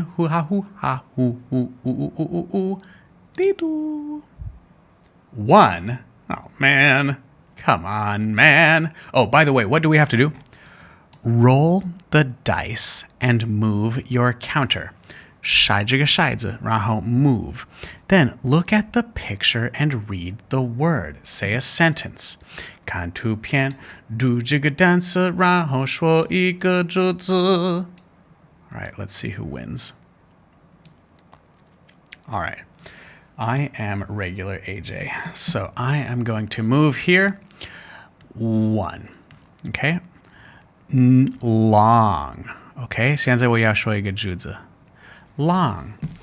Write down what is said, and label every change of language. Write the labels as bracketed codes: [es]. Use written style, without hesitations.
[en] Hoo ha hoo ha hoo hoo hoo hoo hoo. Dee-doo. 1. Oh, man. Come on, man. Oh, by the way, what do we have to do? Roll the dice and move your counter. [zh] 筛这个骰子，然后 move. [en] Then look at the picture and read the word. Say a sentence. [zh] 看图片，读这个单词，然后说一个主词. [en] All right, let's see who wins. All right. I am regular AJ. So I am going to move here. 1. Okay. Long. Okay. [zh] 现在我要说一个句子.Long.